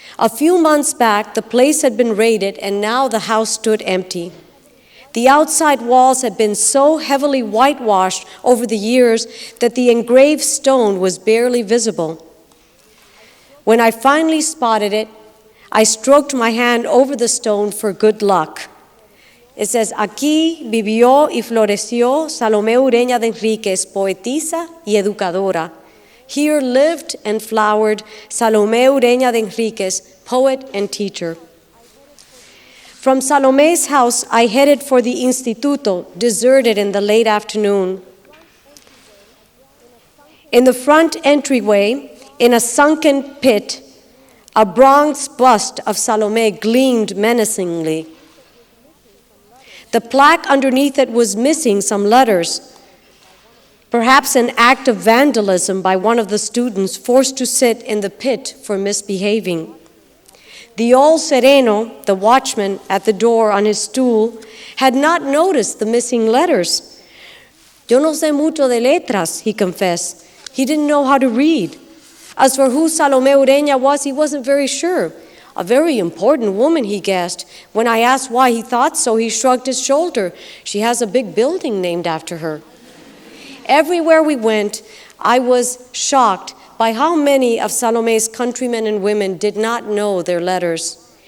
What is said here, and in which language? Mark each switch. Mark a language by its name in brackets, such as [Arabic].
[English] A few months back, the place had been raided and now the house stood empty. The outside walls had been so heavily whitewashed over the years that the engraved stone was barely visible. When I finally spotted it, I stroked my hand over the stone for good luck. It says, [Spanish] Aquí vivió y floreció Salome Ureña de Enríquez, poetisa y educadora. [English] Here lived and flowered Salome Ureña de Enríquez, poet and teacher. From Salome's house, I headed for the Instituto, deserted in the late afternoon. In the front entryway, in a sunken pit, a bronze bust of Salome gleamed menacingly. The plaque underneath it was missing some letters, perhaps an act of vandalism by one of the students forced to sit in the pit for misbehaving. The old sereno, the watchman at the door on his stool, had not noticed the missing letters. [Spanish] Yo no sé mucho de letras, [English] he confessed. He didn't know how to read. As for who Salome Ureña was, he wasn't very sure. A very important woman, he guessed. When I asked why he thought so, he shrugged his shoulder. She has a big building named after her. Everywhere we went, I was shocked by how many of Salome's countrymen and women did not know their letters.